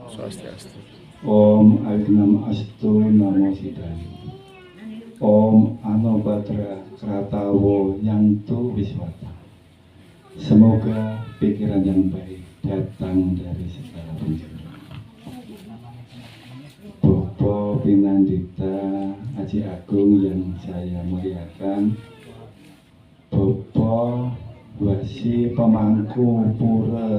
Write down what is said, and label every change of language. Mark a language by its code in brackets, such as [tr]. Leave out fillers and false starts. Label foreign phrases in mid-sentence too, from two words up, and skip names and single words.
[sa] Swastiastu. Om Agnam Astu Namo Siddhaya. Om Anobatra Kratawo Yantu Wiswata. [id] Semoga pikiran yang baik datang dari segala penjuru. Bopo Pinandita Aji Agung yang saya muliakan, Bopo Wasi Pemangku Pura